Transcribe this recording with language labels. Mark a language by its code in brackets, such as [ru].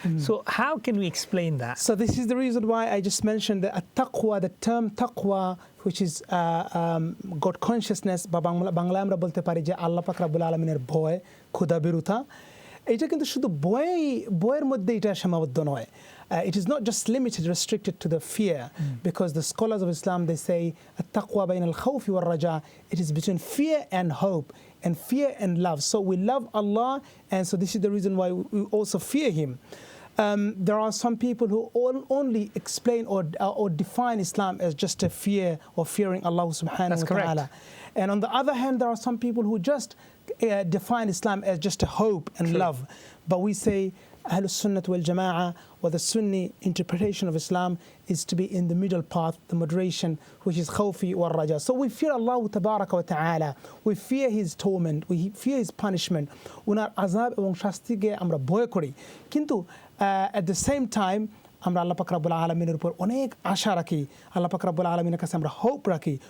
[en] So how can we explain that? So this is the reason why I just mentioned that taqwa, the term taqwa, which is God consciousness, [bn] বা বাংলা আমরা বলতে পারি যে আল্লাহ পাক রব্বুল আলামিনের ভয়, খোদা বিরুতা। এটা কিন্তু শুধু বয়ের মধ্যে এটা সীমাবদ্ধ নয়. [en] It is not just limited, restricted to the fear, because the scholars of Islam, they say [ar] at-taqwa bayna al-khawfi wal-raja. [en] It is between fear and hope, and fear and love. So we love Allah, and so this is the reason why we also fear Him. There are some people who only explain or define Islam as just a fear or fearing Allah subhanahu wa ta'ala. And on the other hand, there are some people who just define Islam as just a hope and love. But we say Ahlus Sunnah wal Jama'ah, or the Sunni interpretation of Islam, is to be in the middle path, the moderation, which is khawfi wal raja. So we fear Allah tabaraka wa ta'ala. We fear His torment. We fear His punishment. [bn] Unar azab এবং শাস্তিকে আমরা ভয় করি। কিন্তু [en] at the same time [bn] আমরা আল্লাহ পাক রব্বুল আলামিনের উপর অনেক আশা রাখি, আল্লাহ পাক রব্বুল আলামিনের কাছে আমরা হোপ রাখি।